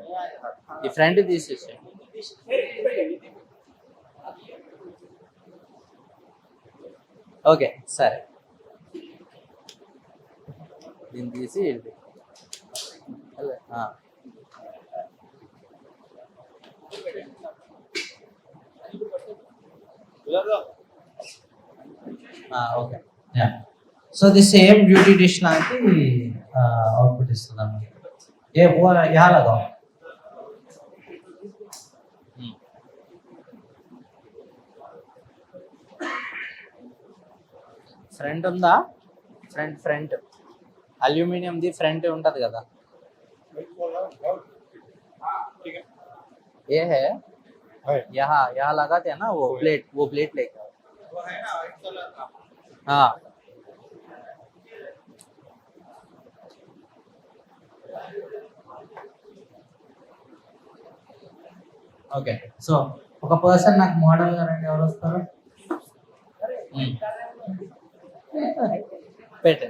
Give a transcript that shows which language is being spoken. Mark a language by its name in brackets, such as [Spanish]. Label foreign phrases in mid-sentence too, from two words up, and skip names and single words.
[Telugu] ఈ ఫ్రంట్ తీసేసేయండి. ఓకే సరే, దీన్ని తీసి ఓకే. [English] so the same beauty dish [Telugu] లాంటి అవుట్పుట్ ఇస్తుంది అన్నమాట. [Hindi] यहाँ लगाओ. [Telugu] ఫ్రంట్ ఉందా? [English] front aluminium the front [Telugu] ఉంటది కదా. [Hindi] ये है यहाँ लगाते हैं ना वो प्लेट लेके. हाँ ఓకే. [Telugu] సో ఒక పర్సన్ నాకు మోడల్ గా రండి. ఎవరు వస్తారు? పెట్టండి.